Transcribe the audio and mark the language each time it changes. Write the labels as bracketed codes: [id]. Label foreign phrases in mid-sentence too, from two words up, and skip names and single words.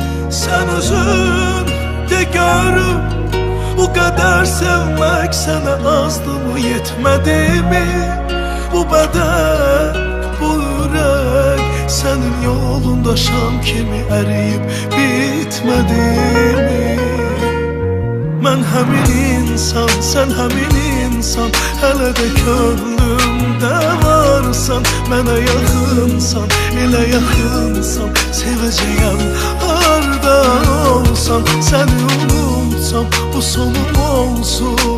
[tr] Sen özün de görüm, bu kadar sevmek sana azdı mı, yetmedi mi? Bu beden, bu yürek senin yolunda şam kimi eriyip bitmedi mi? [az] Ben həmin insan, sen həmin insan, hələ də könlümdə varsan. Mənə yaxınsan, elə yaxınsan, sevəcəyəm harda olsam. Səni unutsam, bu sonum olsun.